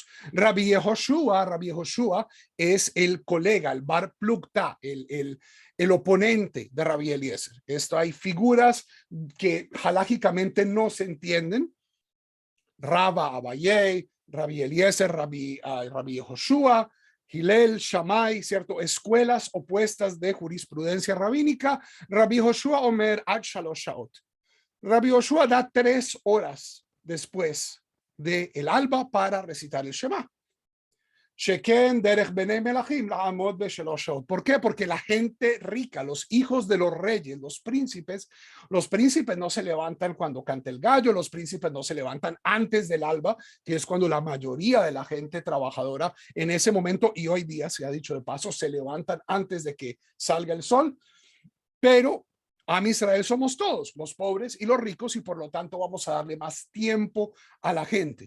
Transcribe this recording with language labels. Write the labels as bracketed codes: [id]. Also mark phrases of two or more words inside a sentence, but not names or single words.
[es] Rabbi Yehoshua es el colega, el [arc] בר פלוגתא, [es] el oponente de Rabbi Eliezer. Esto hay figuras que halágicamente no se entienden. Rabba Abayei, Rabbi Eliezer, Rabbi Yehoshua, Hillel, Shammai, ¿cierto? Escuelas opuestas de jurisprudencia rabínica. [he] רבי יהושע אומר עד שלוש שעות. [es] Rabbi Yehoshua da 3 horas después del alba para recitar el Shema. [he] שכן דרך בני מלכים לעמוד בשלוש שעות. [es] ¿Por qué? Porque la gente rica, los hijos de los reyes, los príncipes no se levantan cuando canta el gallo, los príncipes no se levantan antes del alba, que es cuando la mayoría de la gente trabajadora en ese momento, y hoy día se ha dicho de paso, se levantan antes de que salga el sol, pero Am Israel somos todos, los pobres y los ricos, y por lo tanto vamos a darle más tiempo a la gente.